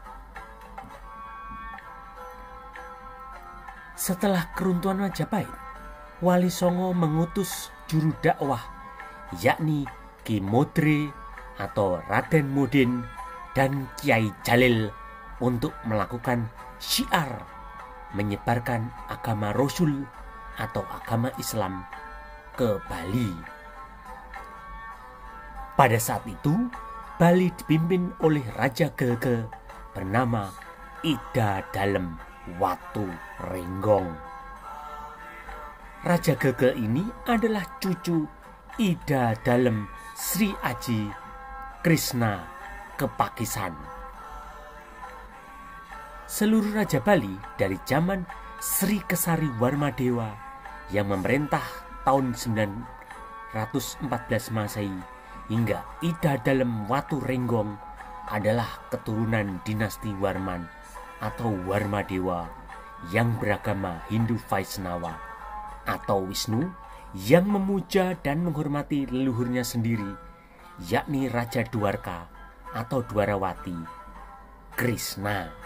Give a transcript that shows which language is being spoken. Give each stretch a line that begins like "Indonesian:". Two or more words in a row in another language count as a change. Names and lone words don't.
Indonesian: Setelah keruntuhan Majapahit, Wali Songo mengutus juru dakwah yakni Ki Modre atau Raden Mudin dan Kiai Jalil untuk melakukan syiar menyebarkan agama Rasul atau agama Islam ke Bali. Pada saat itu, Bali dipimpin oleh Raja Gege bernama Ida Dalem Waturenggong. Raja Gege ini adalah cucu Ida Dalem Sri Aji Krishna Kepakisan. Seluruh Raja Bali dari zaman Sri Kesari Warmadewa yang memerintah tahun 914 Masehi hingga Ida Dalem Waturenggong adalah keturunan dinasti Warman atau Warmadewa yang beragama Hindu Vaishnava atau Wisnu, yang memuja dan menghormati leluhurnya sendiri yakni Raja Dwarka atau Dwarawati Krishna.